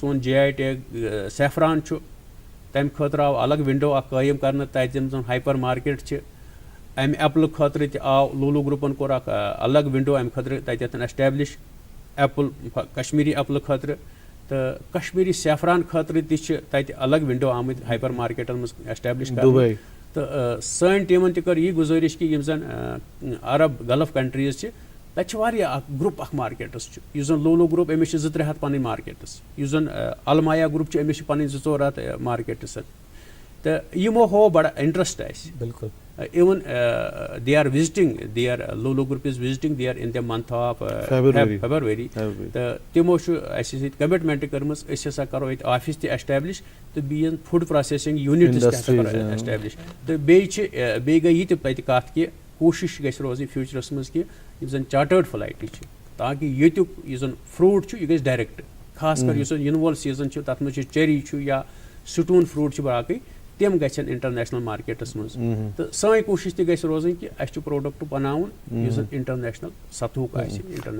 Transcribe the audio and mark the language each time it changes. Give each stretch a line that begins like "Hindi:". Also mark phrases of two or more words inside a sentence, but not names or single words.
Kashmiri: سون GI ٹیگ سیفران چھُ تمہِ خٲطرٕ آو الگ ونڈو اکھ قٲیِم کرنہٕ تتہِ یِم زن
English: hyper market
Kashmiri: چھِ امہِ ایپلہٕ خٲطرٕ تہِ آو لولو گروپن کوٚر اکھ الگ ونڈو امہِ خٲطرٕ تتٮ۪تھ
English: establish apple
Kashmiri: کشمیٖری ایپلہٕ خٲطرٕ تہٕ کشمیٖری سیفران خٲطرٕ تہِ چھِ تتہِ الگ ونڈو آمٕتۍ
English: hyper markets
Kashmiri: منٛز ایسٹیبلش کرنہٕ تہٕ سٲنۍ ٹیٖمن تہِ کٔر یی گُزٲرِش کہِ یِم زن
English: Arab Gulf countries
Kashmiri: چھِ تتہِ چھِ واریاہ اکھ گروپ اکھ مارکیٹس چھُ یُس زن لولو گروپ أمِس چھِ 2-3 ہتھ پنٕنۍ مارکیٹس یُس زن المایا گروپ چھُ أمِس چھِ پنٕنۍ 2-4 ہتھ مارکیٹس تہٕ یِمو ہوو بڑٕ انٹرسٹ اسہِ بالکل
English: even they are visiting their Lolo group is visiting they are in the month of February
Kashmiri: تہٕ تِمو چھُ اَسہِ سۭتۍ کمٹمنٹ کٔرمٕژ أسۍ ہسا کرو ییٚتہِ آفِس تہِ ایسٹیبلش تہٕ بیٚیہِ
English: food processing units
Kashmiri: تہِ ہسا کرو ایسٹیبلش تہٕ بیٚیہِ گٔے یہِ تہِ تَتہِ کتھ کہِ کوٗشش گژھِ روزٕنۍ فیوٗچرس منٛز کہِ یِم زن
English: chartered flights
Kashmiri: چھِ تاکہِ ییٚتیُک یُس زن فروٗٹ چھُ یہِ گژھِ ڈایریکٹ خاص کر یُس زن یِنہٕ وول سیٖزن چھُ تتھ منٛز چھُ چیری چھُ یا
English: stone fruit
Kashmiri: چھِ باقٕے تِم گژھن
English: international markets
Kashmiri: منٛز تہٕ سٲنۍ کوٗشش تہِ گژھِ روزٕنۍ کہِ اَسہِ چھُ پروڈکٹ بناوُن یُس زن انٹرنیشنل سطحُک آسہِ